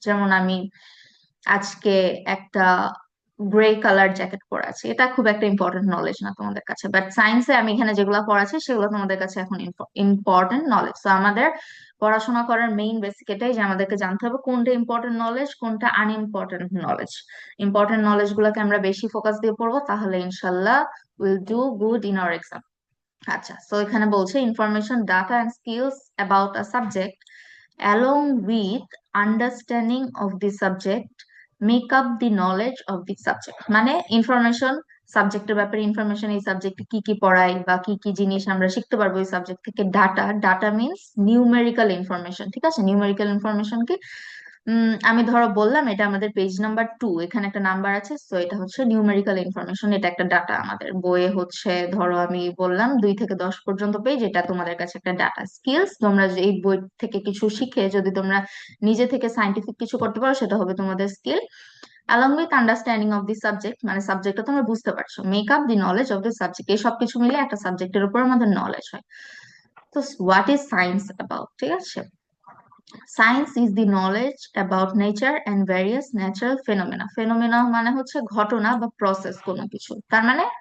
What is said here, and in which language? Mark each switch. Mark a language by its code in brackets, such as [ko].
[bn] যেমন আমি আজকে একটা গ্রে কালার জ্যাকেট পরে আছি, এটা খুব একটা ইম্পর্টেন্ট নলেজ না তোমাদের কাছে, বাট সায়েন্সে আমি এখানে যেগুলো পড়াচ্ছি সেগুলো তোমাদের কাছে এখন ইম্পর্টেন্ট নলেজ। তো আমাদের পড়াশোনা করার মেইন বেসিক এটাই যে আমাদেরকে জানতে হবে কোনটা ইম্পর্টেন্ট নলেজ, কোনটা আনইম্পর্টেন্ট নলেজ। ইম্পর্টেন্ট নলেজ গুলোকে আমরা বেশি ফোকাস দিয়ে পড়বো, তাহলে ইনশাল্লাহ [en] Will do good in our exam. আচ্ছা, so এখানে বলছে information, data and skills about a subject along with understanding of the subject make up the knowledge of the subject। [bn] মানে ইনফরমেশন, সাবজেক্টের ব্যাপারে ইনফরমেশন, এই সাবজেক্টে কি কি পড়াই বা কি কি জিনিস আমরা শিখতে পারবো এই সাবজেক্ট থেকে। Data, data means numerical information. ঠিক আছে, নিউমেরিক্যাল ইনফরমেশন কি? আমি ধরো বললাম এটা আমাদের পেজ নাম্বার 2, এখানে একটা নাম্বার আছে, তো এটা হচ্ছে নিউমেরিক্যাল ইনফরমেশন, এটা একটা ডাটা। আমাদের বইয়ে হচ্ছে ধরো আমি বললাম 2 থেকে 10 পর্যন্ত পেজ, এটা তোমাদের কাছে একটা ডাটা। স্কিলস, তোমরা যে এই বই থেকে কিছু শিখে যদি তোমরা নিজে থেকে সাইন্টিফিক কিছু করতে পারো, সেটা হবে তোমাদের skill. [en] along with understanding of the subject, [bn] মানে সাবজেক্টটা তোমরা বুঝতে পারছো। [en] make up the knowledge of the subject, [bn] এই সবকিছু মিলে একটা সাবজেক্টের উপর আমাদের নলেজ হয়। [en] তো what is science about? ঠিক আছে, science is the knowledge about nature and various natural phenomena. [bn] Phenomena মানে হচ্ছে ঘটনা বা প্রসেস কোনো কিছু, তার মানে